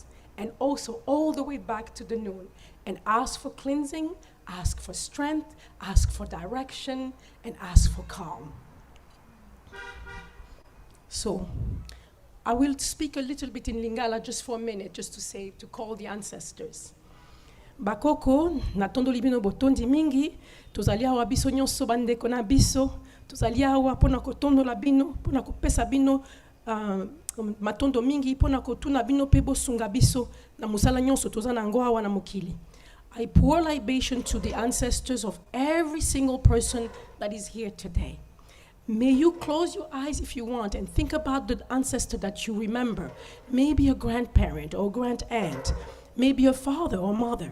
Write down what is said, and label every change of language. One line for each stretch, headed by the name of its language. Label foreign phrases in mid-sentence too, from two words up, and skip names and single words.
English: And also all the way back to the noon. And ask for cleansing, ask for strength, ask for direction, and ask for calm. So I will speak a little bit in Lingala just for a minute, just to call the ancestors.
Lingala: Bakoko, natondo libino botondi mingi, tozali awa biso nyonso bandeko na biso, tozali awa pona kotondo la bino, pona kopesa bino matondo mingi, pona kotuna bino pe bosunga biso, na musala nyonso toza na ngo awa na mokili.
English: I pour libation to the ancestors of every single person that is here today. May you close your eyes if you want and think about the ancestor that you remember. Maybe a grandparent or grand-aunt, maybe a father or mother.